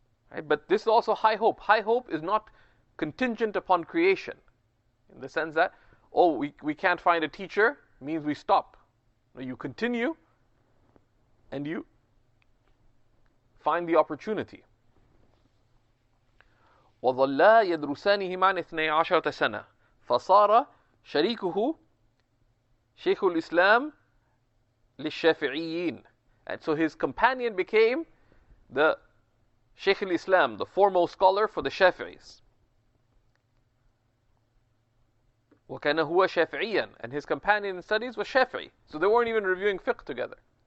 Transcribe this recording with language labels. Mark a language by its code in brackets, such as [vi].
[en] Right? But this is also high hope. High hope is not contingent upon creation, in the sense that, we can't find a teacher, means we stop. No, you continue, and you find the opportunity. [ar] وظلا يدرسانه معا 12 سنة فصار شريكه شيخ الإسلام للشافعيين. [en] And so his companion became the Shaykh al-Islam, the foremost scholar for the Shafi'is. [ar] وكان هو شافعيا, [en] and his companion in studies was Shafi'i. So they weren't even reviewing fiqh together.